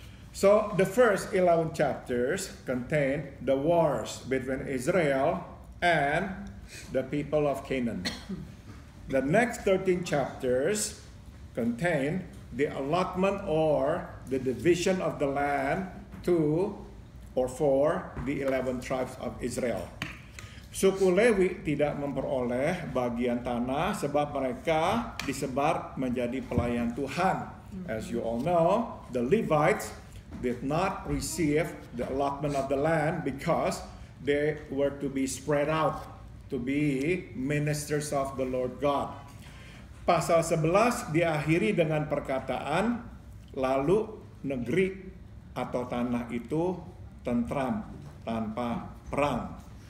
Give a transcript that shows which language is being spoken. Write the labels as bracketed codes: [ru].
[en] So the first 11 chapters contain the wars between Israel and the people of Canaan. The next 13 chapters contain the allotment or the division of the land to or for the 11 tribes of Israel. [id] Suku Lewi tidak memperoleh bagian tanah sebab mereka disebar menjadi pelayan Tuhan. [en] As you all know, the Levites did not receive the allotment of the land because they were to be spread out to be ministers of the Lord God. [id] Pasal 11 diakhiri dengan perkataan, lalu negeri atau tanah itu tentram tanpa perang.